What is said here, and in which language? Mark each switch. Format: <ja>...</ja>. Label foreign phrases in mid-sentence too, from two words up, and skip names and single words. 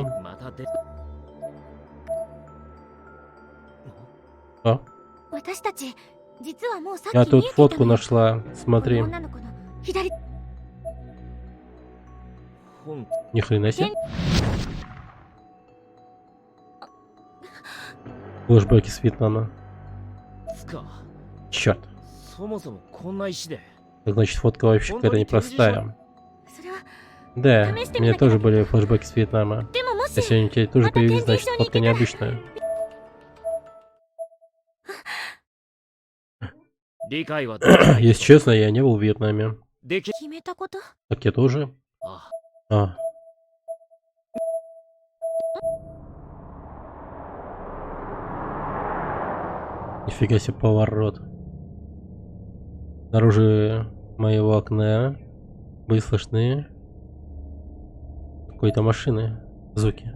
<ja>またで</ja> <ru>А?</ru> <ja>私たち実はもうさっき</ja> <ru>Я</ru> <ja>見え</ja> <ru>тут</ru> <ja>ていた</ja> <ru>фотку</ru> <ja>のよ</ja> <ru>нашла.</ru> <ja>こ</ja> <ru>Смотри.</ru> <ja>の女の子の左本</ja> <ru>Ни хрена себе. Флэшбэки с Вьетнама.</ru> <ja>つか、</ja> <ru>Черт.</ru> <ja>そもそもこんな石で。</ja> <ru>Так значит, фотка вообще какая-то непростая.</ru> <ja>それは</ja> <ru>Да, Там есть у меня такая- тоже были флэшбэки с Вьетнама.</ru> <ja>でもも</ja> <ru>А</ru> <ja>し</ja> <ru>сегодня у тебя тоже А то появилась, значит, тенденция фотка не необычная.</ru> <ja>理解は</ja> <ru>Если честно, я не был в Вьетнаме.</ru> <ja>でき決めたこと？</ja> <ru>Так я тоже.</ru> <ja>あ</ja> <ru>А. Нифига себе поворот. Снаружи моего окна были слышны какой-то машины звуки.</ru>